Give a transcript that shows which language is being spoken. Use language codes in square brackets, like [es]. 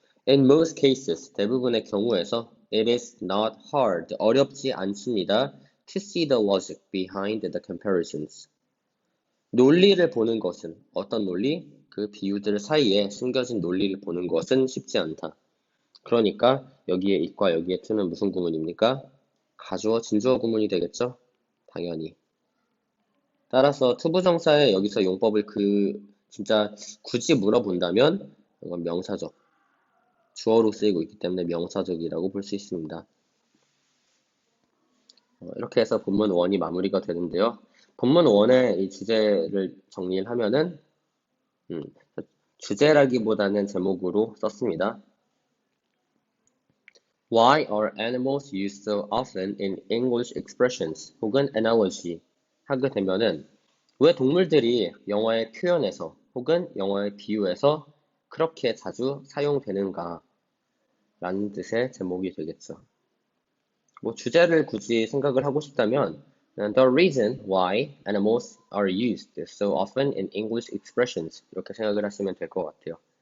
[en] In most cases, [ko] 대부분의 경우에서 [en] it is not hard, [ko] 어렵지 않습니다. [en] to see the logic behind the comparisons. [ko] 논리를 보는 것은 어떤 논리? 그 비유들 사이에 숨겨진 논리를 보는 것은 쉽지 않다. 그러니까 여기에 it과 여기에 to는 무슨 구문입니까? 가주어, 진주어 구문이 되겠죠? 당연히. 따라서 투부정사의 여기서 용법을 진짜 굳이 물어본다면 이건 명사적, 주어로 쓰이고 있기 때문에 명사적이라고 볼 수 있습니다. 이렇게 해서 본문 1이 마무리가 되는데요. 본문 1의 이 주제를 정리를 하면은 주제라기보다는 제목으로 썼습니다. [en] Why are animals used so often in English expressions? [ko] 혹은 analogy 하게 되면은 왜 동물들이 영어의 표현에서 혹은 영어의 비유에서 그렇게 자주 사용되는가 라는 뜻의 제목이 되겠죠. 뭐 주제를 굳이 생각을 하고 싶다면 [en] The reason why animals are used so often in English expressions [ko] 이렇게 생각을 하시면 될 것 같아요.